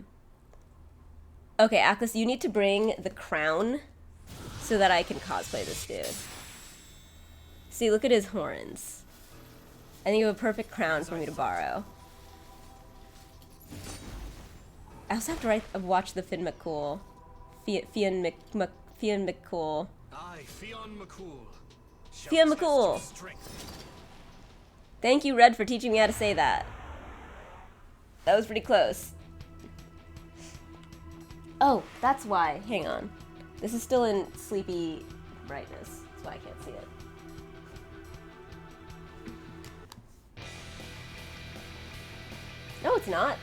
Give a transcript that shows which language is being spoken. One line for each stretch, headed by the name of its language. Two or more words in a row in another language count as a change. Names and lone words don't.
English: Okay, Atlas, you need to bring the crown so that I can cosplay this dude. See, look at his horns. I think you have a perfect crown for me to borrow. I also have to watch the Fionn McCool. Fionn McCool. Aye, Fionn McCool. Fionn McCool. Thank you, Red, for teaching me how to say that. That was pretty close. Oh, that's why. Hang on. This is still in sleepy brightness. That's why I can't see it. No, it's not.